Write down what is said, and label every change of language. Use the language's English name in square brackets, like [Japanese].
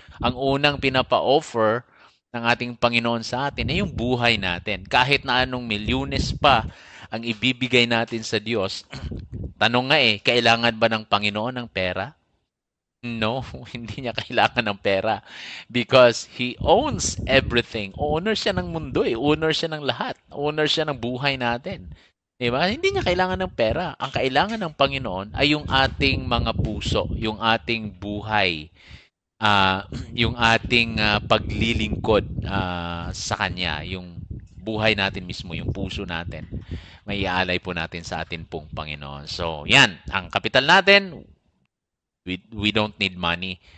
[Filipino] Ang unang pinapa-offer ng ating Panginoon sa atin ay yung buhay natin. Kahit na anong milyones pa ang ibibigay natin sa Diyos, tanong nga kailangan ba ng Panginoon ng pera? No, hindi niya kailangan ng pera, [English] because He owns everything. [Filipino] Owner siya ng mundo, owner siya ng lahat. Owner siya ng buhay natin. Diba? Hindi niya kailangan ng pera. Ang kailangan ng Panginoon ay yung ating mga puso, yung ating buhay, yung ating paglilingkod sa Kanya, yung buhay natin mismo, yung puso natin. May iaalay po natin sa atin pong Panginoon. So, yan. Ang kapital natin, [English] we don't need money.